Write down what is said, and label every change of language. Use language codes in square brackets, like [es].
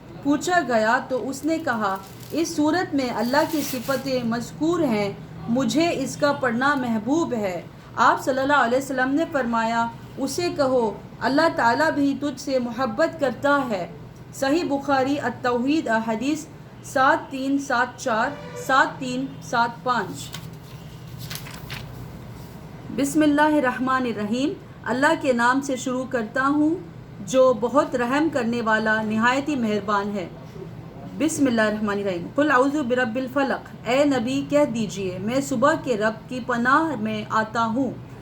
[ur] پوچھا گیا تو اس نے کہا اس صورت میں اللہ کی صفتیں مذکور ہیں, مجھے اس کا پڑھنا محبوب ہے. آپ صلی اللہ علیہ وسلم نے فرمایا اسے کہو اللہ تعالیٰ بھی تجھ سے محبت کرتا ہے. صحیح بخاری التوحید حدیث 7374 7375. [ar] بسم اللہ الرحمن الرحیم. [ur] اللہ کے نام سے شروع کرتا ہوں جو بہت رحم کرنے والا نہایت ہی مہربان ہے. [ar] بسم اللہ الرحمن الرحیم. قل اعوذ برب الفلق. [ur] اے نبی کہہ دیجئے میں صبح کے رب کی پناہ میں آتا ہوں.